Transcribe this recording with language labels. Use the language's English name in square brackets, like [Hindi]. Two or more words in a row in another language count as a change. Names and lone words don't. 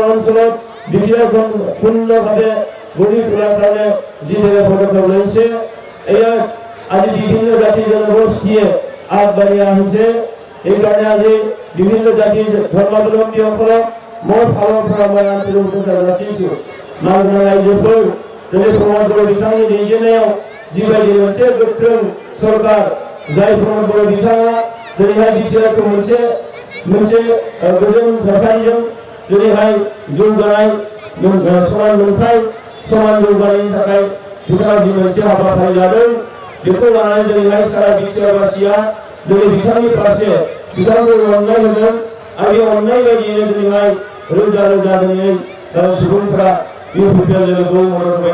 [Assamese] অঞ্চলত বিটিআৰখন পূৰ্ণভাৱে গঢ়ি তোলাৰ কাৰণে যি পদক্ষেপ লৈছে এয়া আজি বিভিন্ন জাতি জনগোষ্ঠীয়ে আগবাঢ়ি আহিছে এইকাৰণে আজি বিভিন্ন জাতি ধৰ্মাৱলম্বীসকলক মোৰ ফালৰ পৰা মই আন্তৰিক শুভেচ্ছা যাচিছোঁ [Bodo] मानगोनां रायजोफोर दिनै प्रमोद बड़ो बिथांनि दैदेननायाव जिबायदि मोनसे गोख्रों सरकार जाय प्रमोद बड़ो बिथाङा दिनैहाय बिटिआरखौ मोनसे गोजोन थासारिजों दिनैहाय जौगानाय समान मोनथाय समान जौगानायनि थाखाय बिथाङा जि मोनसे हाबाफारि लादों बेखौ लानानै दिनैहाय सारा बिटिआरबासिया दिनै बिथांनि फारसे बिथांखौ अननाय होदों आरो बे अननाय बायदियैनो दिनैहाय रोजा रोजा दिनै सुबुंफोरा इउपिपिएल लोगोखौ मदद होबाय